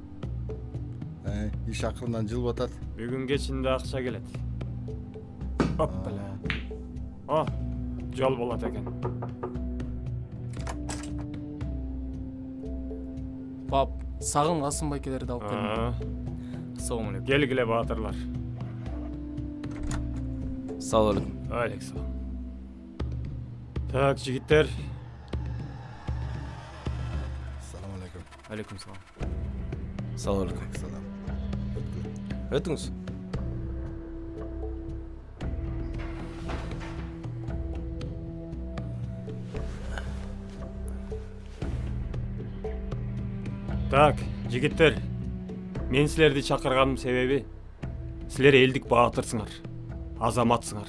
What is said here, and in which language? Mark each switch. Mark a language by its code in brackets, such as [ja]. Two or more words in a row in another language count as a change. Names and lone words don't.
[ky] Иш акырынан жылып атат. Бүгүн кечинде акча келет. Оппала. О, жол болот экен. Пап, сагын Касым байкелерди алып келдим. [uz] Assalomu alaykum. [ky] Келгиле баатырлар. [uz] Assalomu alaykum. [ky] Алейкум. Так, жигиттер. [uz] Assalomu alaykum. [ky] Алейкум салам. [uz] Assalomu alaykum. [ky] Өтүңүз. Так, жигиттер. Мен силерди чакырганым себеби силер элдик баатырсыңар, азаматсыңар.